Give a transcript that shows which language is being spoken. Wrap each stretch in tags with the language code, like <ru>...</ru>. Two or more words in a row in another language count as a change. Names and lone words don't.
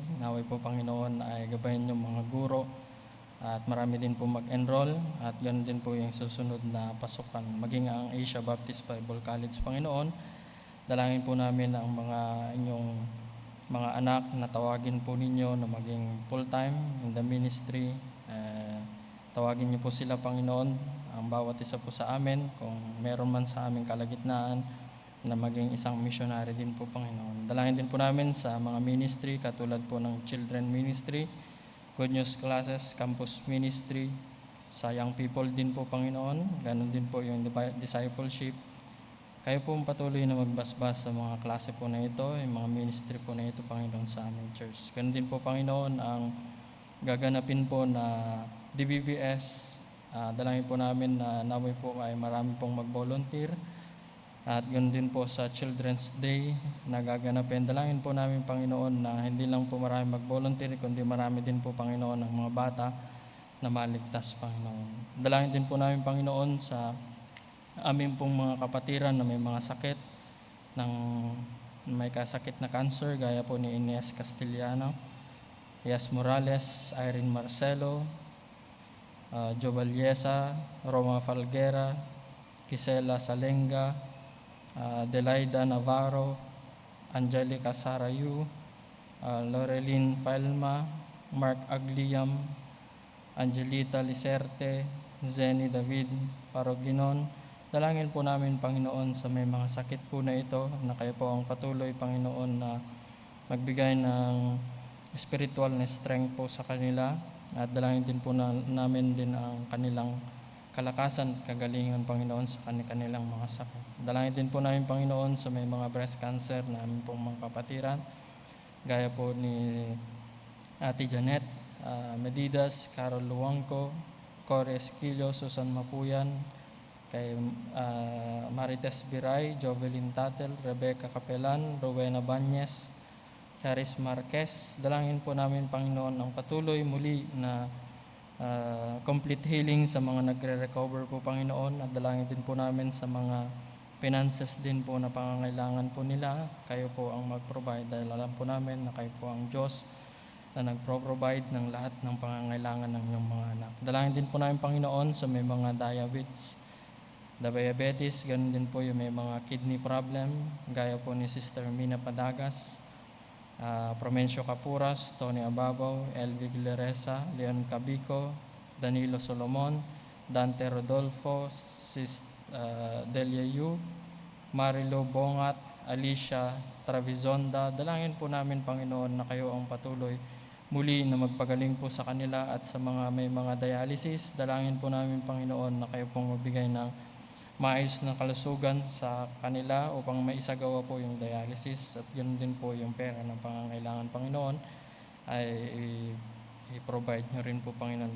<tl>Naway po, Panginoon, ay gabayan yung mga guro at marami din po mag-enroll at ganoon din po yung susunod na pasukan, maging ang Asia Baptist Bible College, Panginoon. Dalangin po namin ang mga inyong mga anak na tawagin po ninyo na maging</tl> <en>full-time in the ministry.</en> <tl>Tawagin niyo po sila, Panginoon, ang bawat isa po sa amin, kung meron man sa aming kalagitnaan, na maging isang missionary din po, Panginoon. Dalangin din po namin sa mga ministry, katulad po ng</tl> <en>children ministry,</en> <tl>Good News Classes, Campus Ministry, sa</tl> <en>young people</en> <tl>din po, Panginoon. Ganon din po yung discipleship. Kayo po patuloy na magbasbas sa mga klase po na ito, yung mga ministry po na ito, Panginoon, sa aming church. Ganon din po, Panginoon, ang gaganapin po na DBBS. Dalangin po namin na naway po ay marami pong mag-volunteer. At ganoon din po sa Children's Day na gaganapin. Dalangin po namin, Panginoon, na hindi lang po marami mag-volunteer, kundi marami din po, Panginoon, ang mga bata na maligtas, Panginoon. Dalangin din po namin, Panginoon, sa amin pong mga kapatiran na may mga sakit, may kasakit na cancer, gaya po ni Ines Castellano, Yas Morales, Irene Marcelo, Jovaliesa, Roma Falguera, Gisela Salenga, Delaida Navarro, Angelica Sarayu, Loreline Falma, Mark Agliam, Angelita Liserte, Zenny David Paroginon. Dalangin po namin, Panginoon, sa may mga sakit po na ito, na kayo po ang patuloy, Panginoon, na magbigay ng spiritual na strength po sa kanila. At dalangin din po namin din ang kanilang kalakasan, kagalingan, Panginoon, sa kanilang mga sakit. Dalangin din po namin, Panginoon, sa may mga</tl> <en>breast cancer</en> <tl>na aming pong mga kapatiran, gaya po ni Ate Janet Medidas, Carol Luangco, Corey Esquilio, Susan Mapuyan, kay Marites Biray, Jovelyn Tatel, Rebecca Capelan, Rowena Banyes, Charis Marquez. Dalangin po namin, Panginoon, ang patuloy muli na</tl> <en>complete healing</en> <tl>sa mga nagre-recover po, Panginoon. At dalangin din po namin sa mga finances din po na pangangailangan po nila. Kayo po ang mag-provide dahil alam po namin na kayo po ang Diyos na nagpro-provide ng lahat ng pangangailangan ng inyong mga anak. Dalangin din po namin, Panginoon, sa may mga diabetes, ganun din po yung may mga</tl> <en>kidney problem,</en> <tl>gaya po ni Sister Mina Padagas, Promencio Capuras, Tony Ababaw, Elvi Gileresa, Leon Cabico, Danilo Solomon, Dante Rodolfo, Delia Yu, Marilo Bongat, Alicia Travizonda. Dalangin po namin, Panginoon, na kayo ang patuloy muli na magpagaling po sa kanila at sa mga may mga dialysis. Dalangin po namin, Panginoon, na kayo pong magbigay ng maayos na kalusugan sa kanila upang maisagawa po yung dialysis, at yun din po yung pera ng pangangailangan, Panginoon, ay i-provide nyo rin po, Panginoon.</tl>